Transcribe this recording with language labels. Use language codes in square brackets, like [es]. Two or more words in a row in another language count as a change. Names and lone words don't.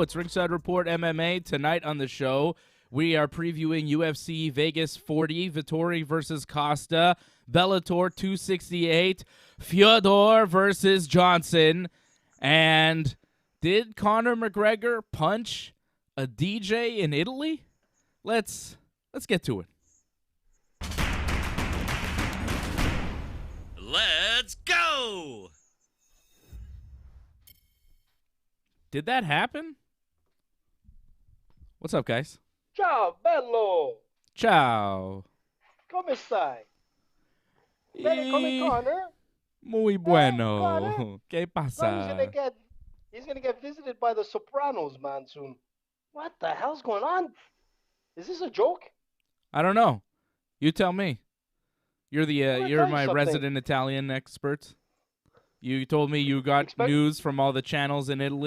[en] It's Ringside Report MMA. Tonight on the show, we are previewing UFC Vegas 40, Vettori versus Costa, Bellator 268, Fedor versus Johnson, and did Conor McGregor punch a DJ in Italy? Let's get to it. Let's go! Did that happen? What's up, guys? [it] Ciao, bello! Ciao. Come stai? Bene come Conor? [es] Muy bueno. Conor? ¿Qué No, pasa? [en] he's gonna get visited by the Sopranos, man, soon. What the hell's going on? Is this a joke? I don't know. You tell me. You're the I'm gonna you're tell you my something. resident Italian expert. You told me you got news from all the channels in Italy.